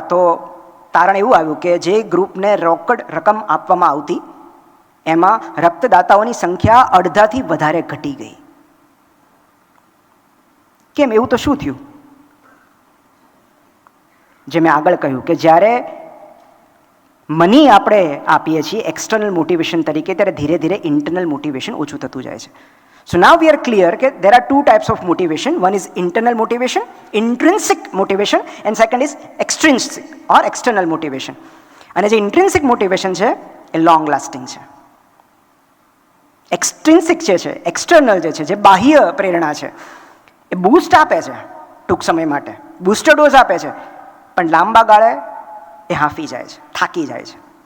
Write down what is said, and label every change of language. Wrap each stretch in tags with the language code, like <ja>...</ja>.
<gu>તો તારણ એવું આવ્યું કે જે ગ્રુપને રોકડ રકમ આપવામાં આવતી એમાં રક્તદાતાઓની સંખ્યા અડધાથી વધારે ઘટી ગઈ. કેમ? એવું તો શું થયું? જે મેં આગળ કહ્યું કે જ્યારે મની આપણે આપીએ છીએ એક્સટર્નલ મોટિવેશન તરીકે, ત્યારે ધીરે ધીરે ઇન્ટરનલ મોટિવેશન ઓછું થતું જાય છે.</gu> <en>So now we are clear</en> <gu>કે</gu> <en>there are 2 types of motivation. One is internal motivation, intrinsic motivation, and second is extrinsic or external motivation.</en> <gu>અને જે intrinsic motivation છે એ long lasting છે. એક્સટ્રિન્સિક જે છે, એક્સટર્નલ જે છે, જે બાહ્ય પ્રેરણા છે, એ બૂસ્ટ આપે છે ટૂંક સમય માટે, બૂસ્ટર ડોઝ આપે છે, પણ લાંબા ગાળે એ હાંફી જાય છે, થાકી જાય છે.</gu>